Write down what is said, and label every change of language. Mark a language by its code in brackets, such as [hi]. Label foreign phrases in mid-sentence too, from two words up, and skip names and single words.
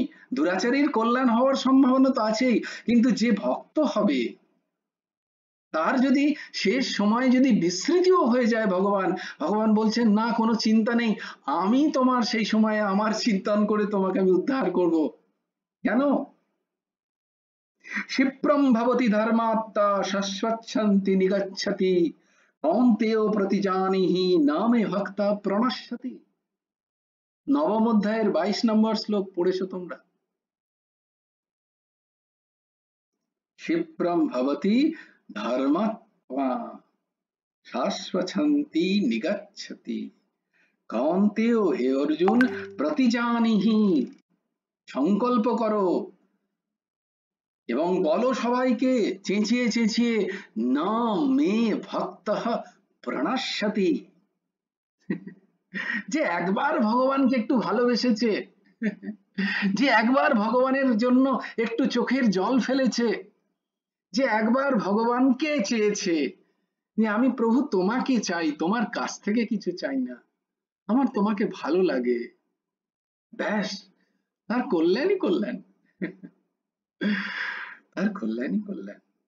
[bn] দুরাচারীর কল্যাণ হওয়ার সম্ভাবনা তো আছেই, কিন্তু যে ভক্ত হবে তার যদি শেষ সময় যদি বিস্মৃতিও হয়ে যায়, ভগবান বলছেন না, কোনো চিন্তা নেই, আমি তোমার সেই সময়ে আমার চিন্তন করে তোমাকে আমি উদ্ধার করব। কেন? [sa] क्षिप्रं भवति धर्मात्मा शश्वच्छन्ति निगच्छति कौन्तेय प्रतिजानीहि नामे भक्ता प्रणश्यति। [bn] নবম অধ্যায়ের 22 নম্বর শ্লোক পড়েছো তোমরা। [sa] क्षिप्रं भवति धर्मात्मा शश्वच्छन्ति निगच्छति कौन्तेय, [bn] হে অর্জুন, प्रतिजानीहि, সংকল্প করো এবং বলো সবাইকে চেঁচিয়ে চেঁচিয়ে, [sa] না মে ভক্তঃ প্রণশ্যতি, [bn] যে একবার ভগবানকে একটু ভালোবেসেছে, যে একবার ভগবানের জন্য একটু চোখের জল ফেলেছে, যে একবার ভগবানকে চেয়েছে যে আমি প্রভু তোমাকে চাই, তোমার কাছ থেকে কিছু চাই না, আমার তোমাকে ভালো লাগে, ব্যাস, তার কল্যাণই কল্যাণ, তার কল্যাণই কল্যাণ।